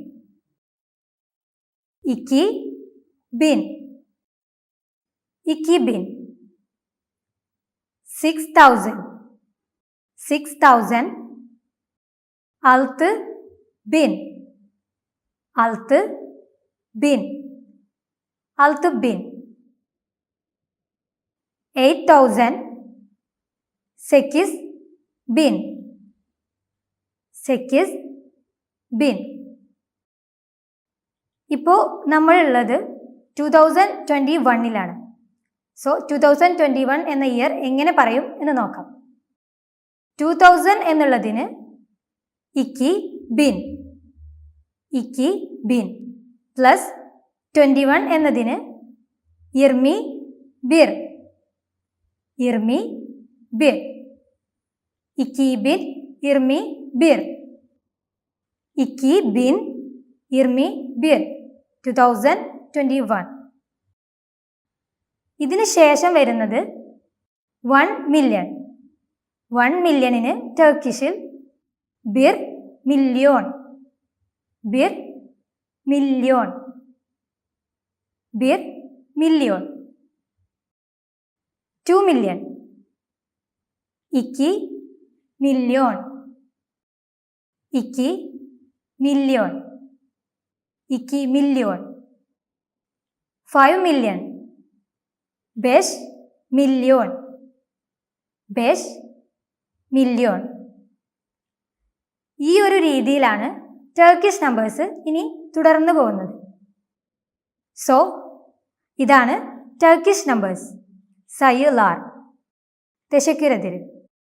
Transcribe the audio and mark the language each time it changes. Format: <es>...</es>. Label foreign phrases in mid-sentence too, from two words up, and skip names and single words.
<tr>6000 altı bin 8000 sekiz bin</tr> <ml>ഇപ്പോൾ നമ്മളുള്ളത് 2021ലാണ്. സോ 2021 എന്ന ഇയർ എങ്ങനെ പറയും എന്ന് നോക്കാം.</ml> <tr>2000 എന്നുള്ളതിന് iki bin</tr> <ml>പ്ലസ് 21 എന്നതിന്</ml> <tr>yirmi bir iki bin irmi bir 2021.</tr> <ml>ഇതിന് ശേഷം വരുന്നത് 1 മില്യൺ. 1 മില്യണിന് ടർക്കിഷിൽ</ml> <tr>bir milyon 2 മില്യൺ iki milyon 5 മില്യൺ beş milyon.</tr> <ml>ഈ ഒരു രീതിയിലാണ് ടർക്കിഷ് നമ്പേഴ്സ് ഇനി തുടർന്നു പോകുന്നത്. സോ ഇതാണ് ടർക്കിഷ് നമ്പേഴ്സ്.</ml> <tr>sayılar. Teşekkür ederim.</tr>